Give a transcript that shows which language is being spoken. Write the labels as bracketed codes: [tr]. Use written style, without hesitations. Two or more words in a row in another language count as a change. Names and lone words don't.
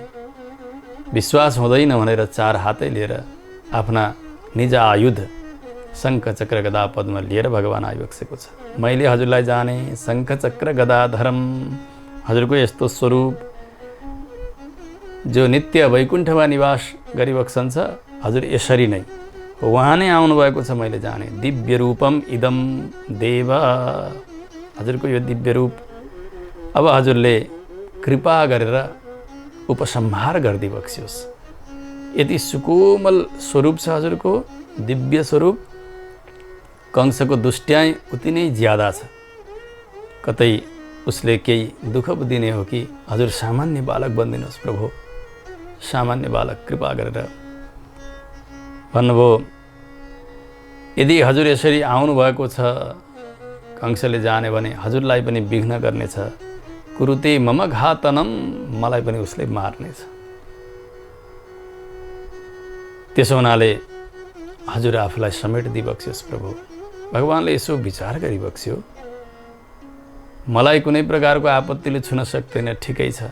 [ne] विश्वास हुँदैन भनेर 4 हातै लिएर आफ्ना निज आयुध शङ्ख चक्र गदा पद्म लिएर भगवान आइबक्सेको छ। मैले हजुरलाई जाने, [sa] शङ्ख चक्र गदाधरम। [ne] हजुरको यस्तो स्वरूप जो नित्य वैकुण्ठमा निवास गरिबक्सन्छ, हजुर यसरी नै उहाँ नै आउनुभएको छ, मैले जाने। [sa] दिव्य रूपम इदम देव, [ne] हजुरको यो दिव्य रूप अब हजुरले कृपा गरेर उपसंहार गरिदिई बक्सियोस्। यति सुकोमल स्वरूप छ हजुरको, दिव्य स्वरूप। कंसको दुष्ट्याइ उति नै ज्यादा छ। कतै उसले केही दुःख दिने हो कि? हजुर सामान्य बालक बनिदिनुहोस् प्रभु, सामान्य बालक कृपा गरेर भन्नुभयो। यदि हजुर यसरी आउनुभएको छ, कंसले जाने भने हजुरलाई पनि विघ्न गर्नेछ। [sa] कुरुते मम घातनम, [ne] मलाई पनि उसले मार्नेछ। त्यसो हुनाले हजुर आफूलाई समेटिदिई बक्सियोस् प्रभु। भगवानले यसो विचार गरिबक्स्यो, मलाई कुनै प्रकारको आपत्तिले छुन सक्दैन, ठिकै छ।